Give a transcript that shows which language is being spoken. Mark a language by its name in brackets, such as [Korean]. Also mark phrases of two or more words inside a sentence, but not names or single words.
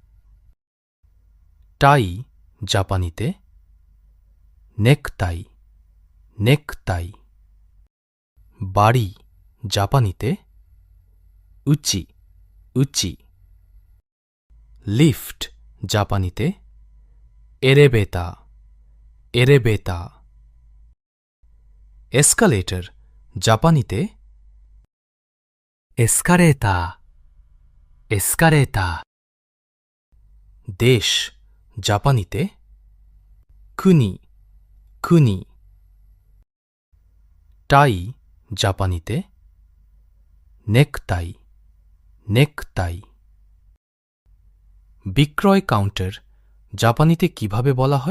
[Bangla] টাই জাপানিতে [Japanese] ネクタイ ネクタイ [Bangla] বাড়ি জাপানিতে [Japanese] うち うち [Bangla] লিফট জাপানিতে [Japanese] エレベーター エレベーター [Bangla] এসকালেটর জাপানিতে [Japanese] エスカレーター、エスカレーター。 [Bangla] দেশ জাপানিতে [Japanese] 国 国 [Bangla] টাই জাপানিতে [Japanese] ネクタイ ネクタイ [Bangla] বিক্রয় কাউন্টার জাপানিতে কিভাবে বলা হয়?